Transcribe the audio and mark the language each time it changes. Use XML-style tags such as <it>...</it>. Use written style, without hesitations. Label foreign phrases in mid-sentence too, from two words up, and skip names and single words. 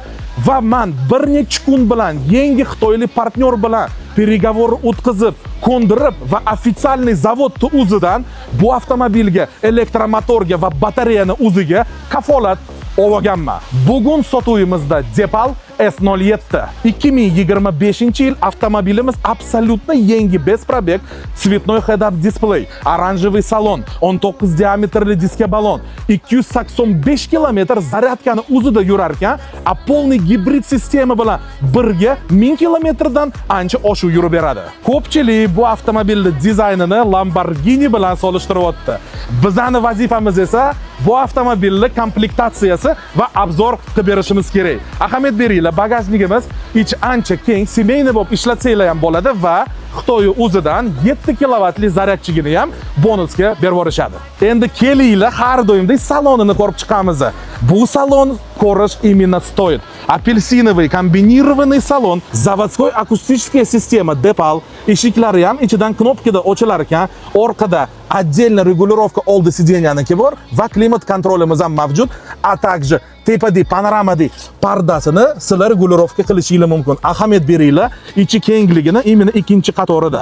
<uz>Va men bir necha kun bilan yangi xitoylik partnyor bilan</uz> <ru>переговор</ru> <uz>o'tkazib, ko'ndirib va ofitsialniy zavodni o'zidan bu avtomobilga, elektromotorga va batareyani o'ziga kafolat olganman. Bugun sotuvimizda Depal S07 2025-yil avtomobilimiz absolyutno yangi</uz> <ru>без пробег, цветной</ru> <en>head-up display,</en> <uz>oranjiy salon, 19 diametrli diska balon, 285 km zaryadkani o'zida yurar ekan, a</uz> <ru>полный гибрид</ru> <uz>sistema bilan birga 1000 km dan ancha oshiq yurib beradi. Ko'pchilik bu avtomobilning dizaynini Lamborghini bilan solishtiryapti. Bizning vazifamiz esa bu avtomobilning komplektatsiyasi va obzor qilib berishimiz kerak. Ahamiyat beringlar, bagajligimiz ich ancha keng, semeyni bo'lib ishlatsanglar ham bo'ladi va Xitoy o'zidan 7 kilovatli zaryadchigini ham bonusga berib yuborishadi. Endi kelinglar, har doimdek salonini ko'rib chiqamiz. Bu salon ko'rish</uz> <ru>именно стоит. Апельсиновый комбинированный</ru> <uz>salon,</uz> <ru>заводской акустическая система</ru> <uz>Depal, eshiklari ham ichidan knopkada ochilar ekan, orqada</uz> <ru>отдельно регулировка</ru> <uz>oldi sidенyaniki bor va klimat kontrolimiz ham mavjud,</uz> <ru>a также</ru> <uz>tepada panoramadagi pardasini sizlar regulirovka qilishingiz mumkin. Ahamiyat beringlar, ichi kengligini именно ikkinchi qatorida.</uz>